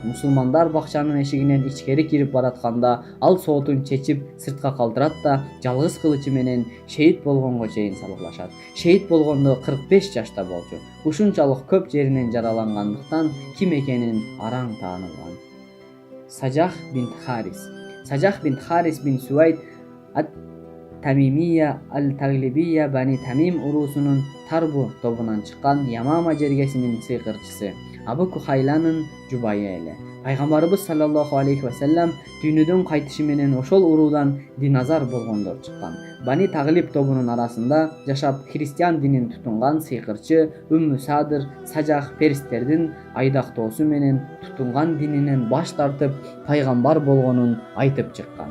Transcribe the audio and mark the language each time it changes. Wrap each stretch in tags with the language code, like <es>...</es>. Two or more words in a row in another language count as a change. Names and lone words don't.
<ky>Мусулмандар бакчанын эшигинен ичкери кирип баратканда ал соотун чечип сыртка калтырат да жалгыз кылычы менен шейит болгонго чейин салгылашат. Шейит болгондо 45 жашта болчу. Ушунчалык көп жеринен жаралангандыктан ким экенин араң таанылган. Сажах бинт Харис бин Суайд Тамимия ал-Таглибия Бани Тамим урусунун Тарбу тобунан чыккан Ямама жергесинин сыйкырчысы, Абу Кухайланын жубайы эле. Пайгамбарыбыз</ky> <ar>صلى الله عليه وسلم</ar> <ky>дүйнөдөн кайтышы менен ошол уруудан диназар болгондор чыккан. Бани Таглиб тобунун арасында жашап христиан динин тутунган сыйкырчы Умму Садыр Сажах перисттердин айдактоосу менен тутунган дининен баш тартып пайгамбар болгонун айтып чыккан.</ky>